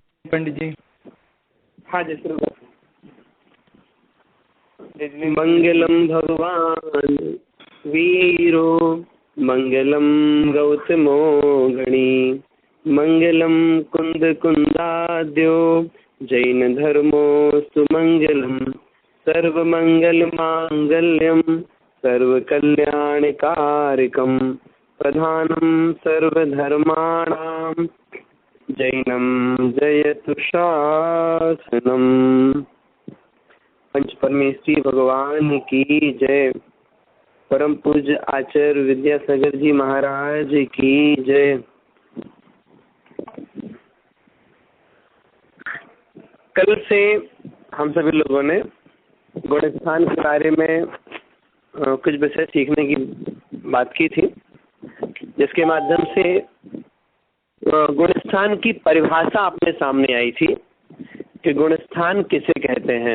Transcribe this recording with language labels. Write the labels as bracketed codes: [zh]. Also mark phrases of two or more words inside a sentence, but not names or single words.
[hi] पंडित जी। हाँ जी, शुरू कर। [sa] मंगलम भगवान वीरो मंगलम गौतमो गणी मंगलम कुंद कुंदाद्यो जैन धर्मो सुमंगलम सर्वमंगल मांगल्यम सर्वकल्याणकारकम प्रधानम सर्वधर्माणां जैनम जयतु शासनम। [hi] पंच परमेश्वरी भगवान की जय। परम पूज्य आचार्य विद्यासागर जी महाराज की जय। कल से हम सभी लोगों ने गुणस्थान के बारे में कुछ विषय सीखने की बात की थी, जिसके माध्यम से गुणस्थान की परिभाषा अपने सामने आई थी कि गुणस्थान किसे कहते हैं।